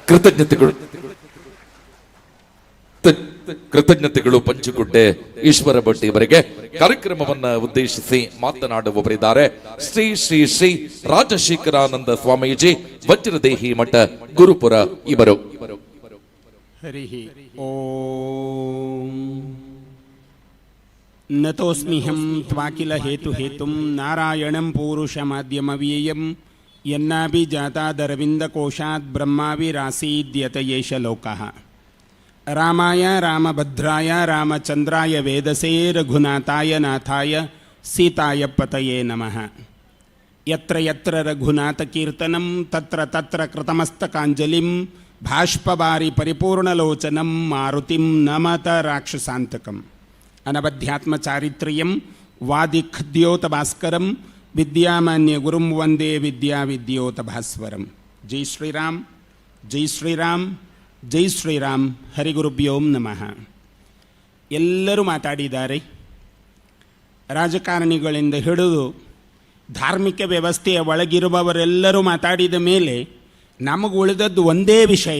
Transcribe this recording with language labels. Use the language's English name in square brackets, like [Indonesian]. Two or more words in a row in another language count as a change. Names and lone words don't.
[Kannada] ಕೃತಜ್ಞತೆಗಳು ಪಂಚುಗುಡ್ಡೆ ಈಶ್ವರ ಭಟ್ ಇವರಿಗೆ. ಕಾರ್ಯಕ್ರಮವನ್ನ ಉದ್ದೇಶಿಸಿ ಮಾತನಾಡುವವರಿದ್ದಾರೆ ಶ್ರೀ ಶ್ರೀ ಶ್ರೀ ರಾಜಶೇಖರಾನಂದ ಸ್ವಾಮೀಜಿ, ವಜ್ರದೇಹಿ ಮಠ, ಗುರುಪುರ ಇವರು. [Sanskrit] ಹರಿ ಓಂ. ನತೋಸ್ಮಿಹಂ ತ್ವಾಕಿಲ ಹೇತುಂ ನಾರಾಯಣಂ ಪೂರುಷಮಾದ್ಯಮವ್ಯಯಂ ಯನ್ನಾಭಿಜಾತಾದರವಿಂದ ಕೋಶಾತ್ ಬ್ರಹ್ಮಾವಿರಾಸೀದ್ಯತ ಯೇಷ ಲೋಕಃ. ರಾಮಾಯ ರಾಮಭದ್ರಾಯ ರಾಮಚಂದ್ರಾಯ ವೇದಸೇ ರಘುನಾಥಾಯ ನಾಥಾಯ ಸೀತಾಯ ಪತಯೇ ನಮಃ. ಯತ್ರ ಯತ್ರ ರಘುನಾಥಕೀರ್ತನಂ ತತ್ರ ತತ್ರ ಕೃತಮಸ್ತಕಾಂಜಲಿಂ ಭಾಷ್ಪವಾರಿ ಪರಿಪೂರ್ಣಲೋಚನಂ ಮಾರುತಿಂ ನಮತ ರಾಕ್ಷಸಾಂತಕಂ. ಅನಬಧ್ಯಾತ್ಮಚಾರಿತ್ರ್ಯಂ ವಾದಿಖದ್ಯೋತ ಭಾಸ್ಕರಂ ವಿದ್ಯಾಮಾನ್ಯ ಗುರುಂ ವಂದೇ ವಿದ್ಯಾವಿದ್ಯೋತ ಭಾಸ್ವರಂ. [Hindi] जय श्रीराम, जय श्रीराम, जय श्रीराम. [Sanskrit] ಹರಿಗುರುಭ್ಯೋಂ ನಮಃ. [Kannada] ಎಲ್ಲರೂ ಮಾತಾಡಿದ್ದಾರೆ. ರಾಜಕಾರಣಿಗಳಿಂದ ಹಿಡಿದು ಧಾರ್ಮಿಕ ವ್ಯವಸ್ಥೆಯ ಒಳಗಿರುವವರೆಲ್ಲರೂ ಮಾತಾಡಿದ ಮೇಲೆ ನಮಗೆ ಉಳಿದದ್ದು ಒಂದೇ ವಿಷಯ.